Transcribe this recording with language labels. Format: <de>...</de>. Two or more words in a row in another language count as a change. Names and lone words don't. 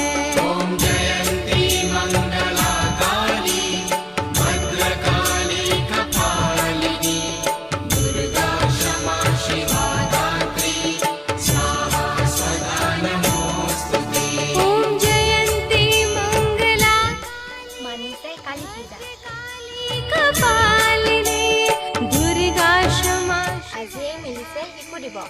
<sa>ॐ जयन्ती मंगला काली भद्रकाली कपालिनी दुर्गा क्षमा शिवा धात्री स्वाहा स्वधा नमोस्तुते। ॐ जयन्ती मंगला</sa> <as>মানিছে কালী পূজা।</as> <sa>कपालिनी दुर्गा क्षमा।</sa> <as>আজিয়ে মিলিছে শিশু দিৱস।</as>